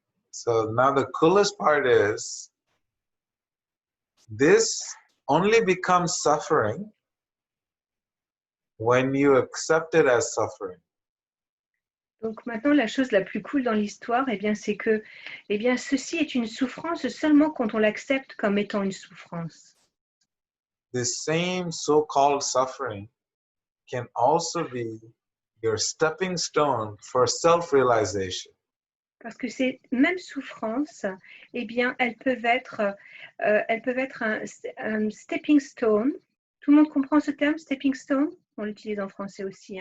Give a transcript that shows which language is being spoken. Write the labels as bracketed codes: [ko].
[en] So now the coolest part is this only becomes suffering when you accept it as suffering. [fr] Donc maintenant, la chose la plus cool dans l'histoire, eh bien, c'est que eh bien, ceci est une souffrance seulement quand on l'accepte comme étant une souffrance. [en] This same so-called suffering can also be your stepping stone for self-realization. [fr] Parce que ces mêmes souffrances, eh bien, elles peuvent être un stepping stone. Tout le monde comprend ce terme, stepping stone? On l'utilise en français aussi.